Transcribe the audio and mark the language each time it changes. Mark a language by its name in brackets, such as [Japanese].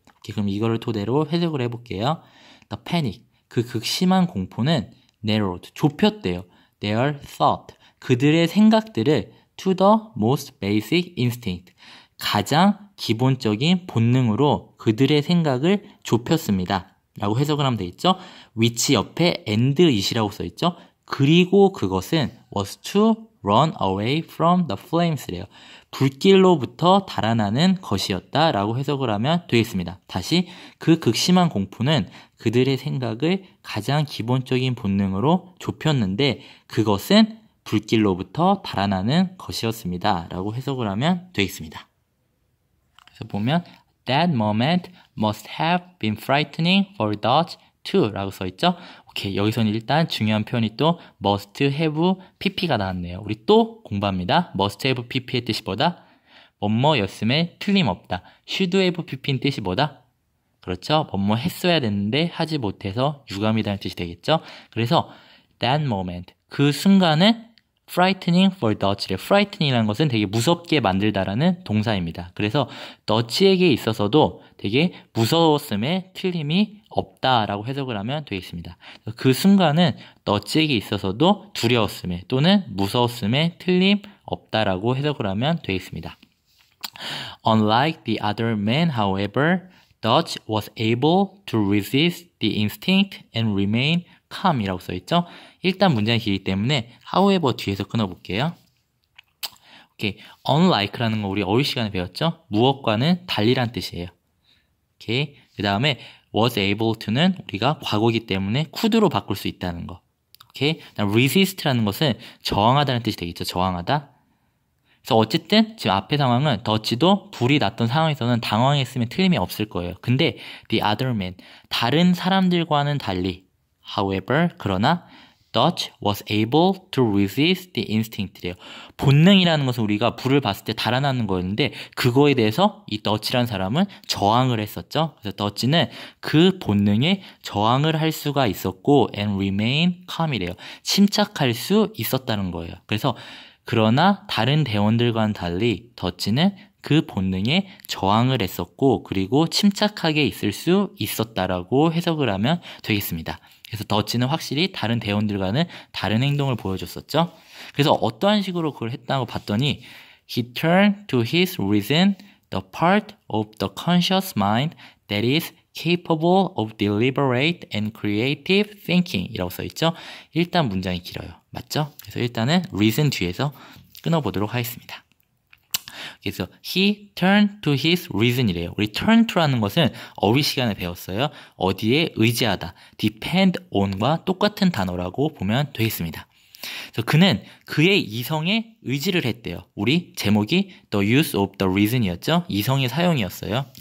[Korean] 오케이, 그럼 이거를 토대로 해석을 해볼게요. [English] The panic, [Korean] 그 극심한 공포는 [English] narrowed, [Korean] 좁혔대요. [English] Their thought, [Korean] 그들의 생각들을 [English] to the most basic instinct, [Korean] 가장 기본적인 본능으로 그들의 생각을 좁혔습니다. 라고 해석을 하면 되겠죠. which 옆에 [English] and it [Korean] 이라고 써있죠. 그리고 그것은 [English] was to run away from the flames래요. [Korean] 불길로부터 달아나는 것이었다 라고 해석을 하면 되겠습니다. 다시 그 극심한 공포는 그들의 생각을 가장 기본적인 본능으로 좁혔는데 그것은 불길로부터 달아나는 것이었습니다 라고 해석을 하면 되겠습니다. 그래서 보면 [English] That moment must have been frightening for Dodge too [Korean] 라고 써있죠. 오케이, 여기서는 일단 중요한 표현이 또 must have pp가 나왔네요. 우리 또 공부합니다. must have pp의 뜻이 뭐다? 뭐뭐였음에 틀림없다. should have pp인 뜻이 뭐다? 그렇죠. 뭐뭐 했어야 됐는데 하지 못해서 유감이라는 뜻이 되겠죠. 그래서 that moment, 그 순간은 [English] frightening for Dutch [Korean] 래. frightening이라는 것은 되게 무섭게 만들다라는 동사입니다. 그래서 Dutch에게 있어서도 되게 무서웠음에 틀림이 없다라고 해석을 하면 되겠습니다. 그 순간은 Dutch에게 있어서도 두려웠음에 또는 무서웠음에 틀림 없다라고 해석을 하면 되겠습니다. [English] Unlike the other men, however, Dutch was able to resist the instinct and remain calm [Korean] 이라고 써있죠. 일단 문장이 길기 때문에 however 뒤에서 끊어볼게요. 오케이, unlike라는 거 우리 어휘 시간에 배웠죠. 무엇과는 달리란 뜻이에요. 오케이, 그 다음에 was able to는 우리가 과거이기 때문에 could로 바꿀 수 있다는 거. 오케이, resist라는 것은 저항하다는 뜻이 되겠죠. 저항하다. 그래서 어쨌든 지금 앞의 상황은 더치도 불이 났던 상황에서는 당황했으면 틀림이 없을 거예요. 근데 [English] the other man, [Korean] 다른 사람들과는 달리 [English] however, [Korean] 그러나 [English] Dutch was able to resist the instinct래요. [Korean] 본능이라는 것은 우리가 불을 봤을 때 달아나는 거였는데 그거에 대해서 이 Dutch라는 사람은 저항을 했었죠. 그래서 Dutch는 그 본능에 저항을 할 수가 있었고 [English] and remain calm [Korean] 이래요. 침착할 수 있었다는 거예요. 그래서 그러나 다른 대원들과는 달리 더치는 그 본능에 저항을 했었고 그리고 침착하게 있을 수 있었다라고 해석을 하면 되겠습니다. 그래서 더치는 확실히 다른 대원들과는 다른 행동을 보여줬었죠. 그래서 어떠한 식으로 그걸 했다고 봤더니 [English] He turned to his reason, the part of the conscious mind that is capable of deliberate and creative thinking [Korean] 이라고 써있죠. 일단 문장이 길어요. 맞죠? 그래서 일단은 reason 뒤에서 끊어보도록 하겠습니다. 그래서 [English] he turned to his reason이래요. [Korean] 우리 turn to라는 것은 어휘 시간에 배웠어요. 어디에 의지하다, [English] depend on [Korean] 과 똑같은 단어라고 보면 되겠습니다. 그래서 그는 그의 이성에 의지를 했대요. 우리 제목이 [English] the use of the reason [Korean] 이었죠. 이성의 사용이었어요.